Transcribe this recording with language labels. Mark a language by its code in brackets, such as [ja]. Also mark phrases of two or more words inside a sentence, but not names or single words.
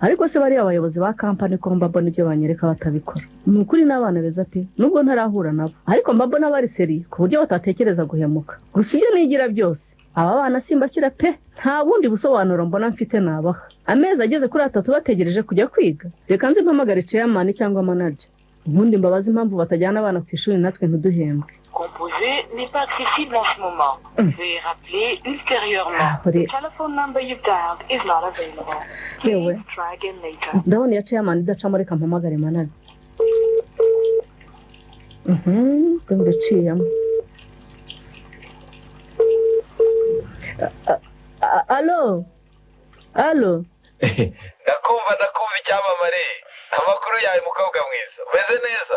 [rw] ariko se bariya abayobozi ba kampani ko mbabona ibyo banyereka batabikora ni ukuri n'abana beza pe nubwo ntarahura nabo ariko mbabona bari seri ku buryo batatekereza guhemuka gusa ibyo nigira byose aba bana simbakira pe nta bundi busobanuro mbona mfite nabaha amezi ageze kuri 3 bategereje kujya kwiga reka nzi mpamagare chairman cyangwa manager ubundi mbabaza impamvu batajyana abana ku ishuri natwe ntiduhembwe. [fr] Composé n'est pas accessible en ce moment. Veuillez rappeler ultérieurement. [en] The telephone number you dialed is not available. [rw] Yewe [en] Please try again later. [rw] ndabona ya chairman idacamo reka mpamagare manager. Ndaciyemo. Alo ndakumva icyamamare amakuru yawe mukobwa mwiza umeze neza